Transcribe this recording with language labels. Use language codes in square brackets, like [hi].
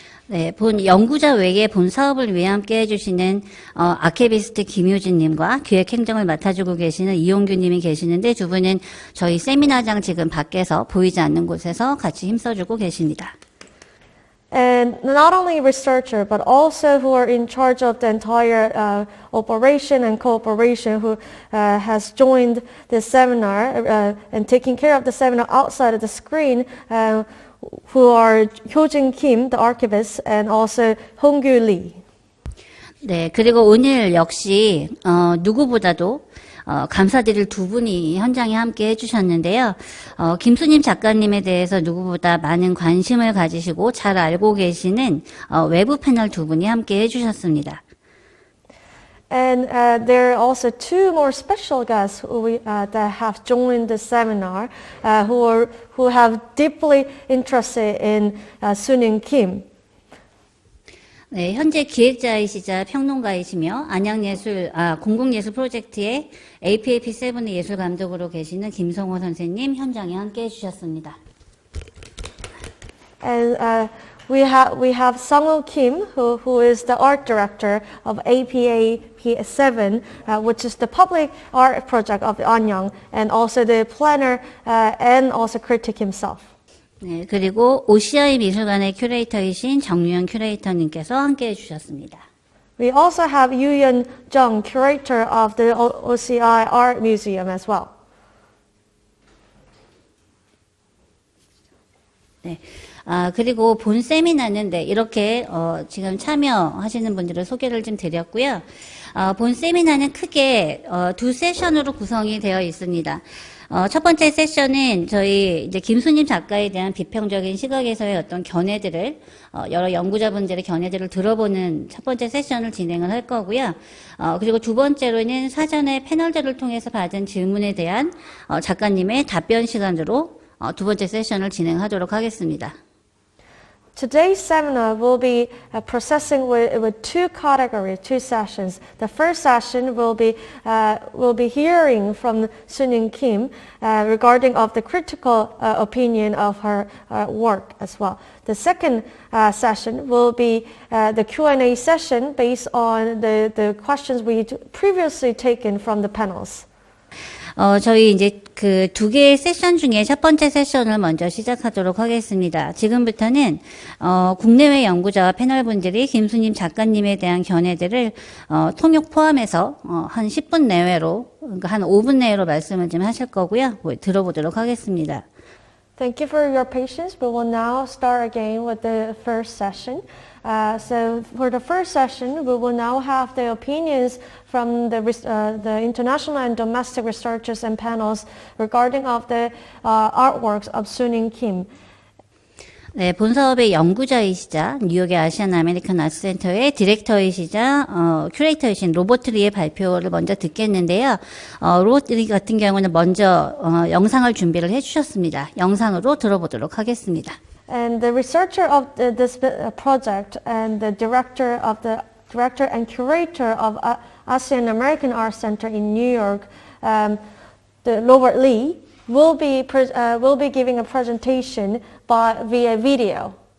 [ko] 네, 본 연구자 외에 본 사업을 위해 함께 해주시는 아케비스트 김효진님과 기획행정을 맡아주고 계시는 이용규님이 계시는데 두 분은 저희 세미나장 지금 밖에서 보이지 않는 곳에서 같이 힘써주고 계십니다. [en] And not only researcher, but also who are in charge of the entire operation and cooperation, who has joined the seminar and taking care of the seminar outside of the screen, who are Hyojin Kim, the archivist, and also Honggu Lee. [ko] 네, 그리고 오늘 역시 누구보다도 감사드릴 두 분이 현장에 함께 해주셨는데요. 김수님 작가님에 대해서 누구보다 많은 관심을 가지시고 잘 알고 계시는 외부 패널 두 분이 함께 해주셨습니다. [en] And there are also two more special guests that have joined the seminar who have deeply interested in Soonim Kim. [ko] 네, 현재 기획자이시자 평론가이시며 공공예술 프로젝트의 APAP 7의 예술 감독으로 계시는 김성호 선생님 현장에 함께 해주셨습니다. [en] And we have Sungho Kim, who is the art director of APAP 7, which is the public art project of Eunhee, and also the planner and also critic himself. [ko] 네, 그리고 OCI 미술관의 큐레이터이신 정유연 큐레이터님께서 함께 해주셨습니다. [en] We also have Youyeon, Jung, curator of the OCI Art Museum as well. [ko] 네. 그리고 본 세미나는 이렇게 지금 참여하시는 분들을 소개를 좀 드렸고요. 본 세미나는 크게 두 세션으로 구성이 되어 있습니다. 첫 번째 세션은 저희 이제 김수님 작가에 대한 비평적인 시각에서의 어떤 견해들을 여러 연구자분들의 견해들을 들어보는 첫 번째 세션을 진행을 할 거고요. 그리고 두 번째로는 사전에 패널들을 통해서 받은 질문에 대한 작가님의 답변 시간으로 두 번째 세션을 진행하도록 하겠습니다. [en] Today's seminar will be processing with two categories, two sessions. The first session will be hearing from Soonim Kim regarding of the critical opinion of her work as well. The second session will be the Q&A session based on the questions we previously taken from the panels. [ko] 저희 이제 그 두 개의 세션 중에 첫 번째 세션을 먼저 시작하도록 하겠습니다. 지금부터는 국내외 연구자와 패널분들이 김수님 작가님에 대한 견해들을 통역 포함해서 한 10분 내외로, 그러니까 한 5분 내외로 말씀을 좀 하실 거고요. 들어보도록 하겠습니다. [en] Thank you for your patience. We will now start again with the first session. So for the first session, we will now have the opinions from the international and domestic researchers and panels regarding of the artworks of Soonim Kim. [ko] 네, 본 사업의 연구자이시자 뉴욕의 아시안 아메리칸 아트센터의 디렉터이시자 큐레이터이신 로버트 리의 발표를 먼저 듣겠는데요. 로버트 리 같은 경우는 먼저 영상을 준비를 해주셨습니다. 영상으로 들어보도록 하겠습니다. [en] And the researcher of this project and the director and curator of Asian American Art Center in New York, the Robert Lee, will be giving a presentation via video.